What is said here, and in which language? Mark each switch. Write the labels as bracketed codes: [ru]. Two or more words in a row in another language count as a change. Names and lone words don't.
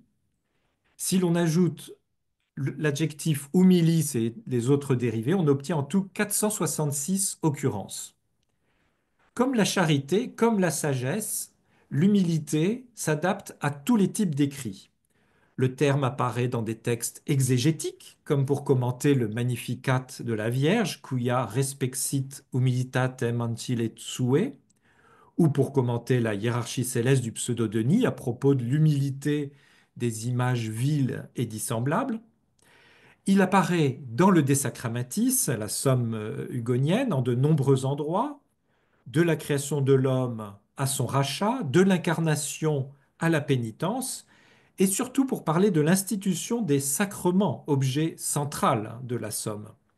[fr] Si l'on ajoute l'adjectif humilis et les autres dérivés, on obtient en tout 466 occurrences. Comme la charité, comme la sagesse, l'humilité s'adapte à tous les types d'écrits. Le terme apparaît dans des textes exégétiques, comme pour commenter le Magnificat de la Vierge, [la] Quia respexit humilitatem ancille sue, [fr] ou pour commenter la hiérarchie céleste du pseudo-Denis à propos de l'humilité des images viles et dissemblables. Il apparaît dans le De Sacramentis, la somme hugonienne, en de nombreux endroits, de la création de l'homme à son rachat, de l'incarnation à la pénitence, et surtout pour parler de l'institution des sacrements, objet central de la somme.